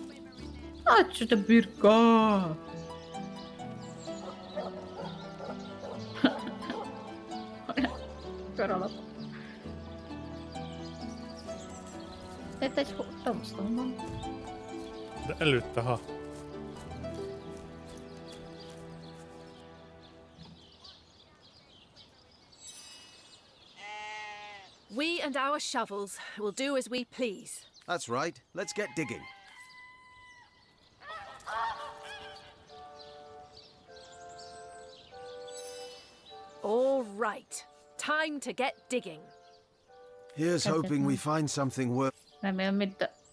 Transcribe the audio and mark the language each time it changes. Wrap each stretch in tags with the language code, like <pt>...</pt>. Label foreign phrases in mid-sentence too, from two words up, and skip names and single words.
<hu>Hát, te birka! Kör alap. Itt egy tombstone van. De előtte, ha.</hu> <en>We and our shovels will do as we please. That's right. Let's get digging. All right. Time to get digging. Here's hoping we find something worth.</en> <hu>Remélem, itt...</hu>